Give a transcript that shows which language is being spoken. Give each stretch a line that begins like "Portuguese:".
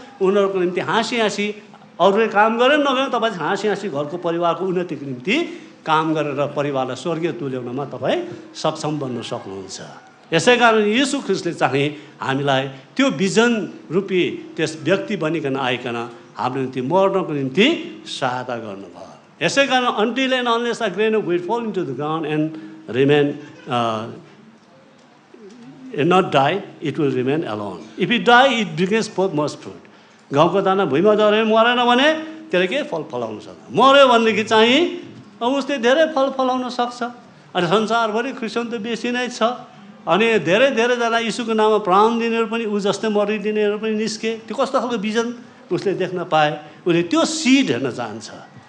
Nepali: उनीहरूको निम्ति हाँसी हाँसी अरूले काम गरेर नगरे तपाईँ हाँसी हाँसी घरको परिवारको उन्नतिको निम्ति काम गरेर परिवारलाई स्वर्गीय तुल्याउनमा तपाईँ सक्षम बन्न सक्नुहुन्छ। यसै कारण यीशु ख्रीष्टले चाहिँ हामीलाई त्यो विजन रूपी त्यस व्यक्ति बनिकन आइकन हाम्रो निम्ति मर्नको निम्ति सहायता गर्नुभयो। यसै कारण
English: until and unless a grain of wheat fall into the ground and remain and not die, it will remain alone. If it die, it brings forth much fruit.
Nepali: गाउँको दाना भुइँमा झऱ्यो मरेन भने त्यसले के फल फलाउन सक्छ। मर्यो भनेदेखि चाहिँ उसले धेरै फल फलाउन सक्छ। अनि संसारभरि क्रिस्चियन त बेसी नै छ। अनि धेरैजना यीशुको नाममा प्राण दिनेहरू पनि ऊ जस्तै मरिदिनेहरू पनि निस्के। त्यो कस्तो खालको भिजन उसले देख्न पाए। उसले त्यो सिड हेर्न चाहन्छ।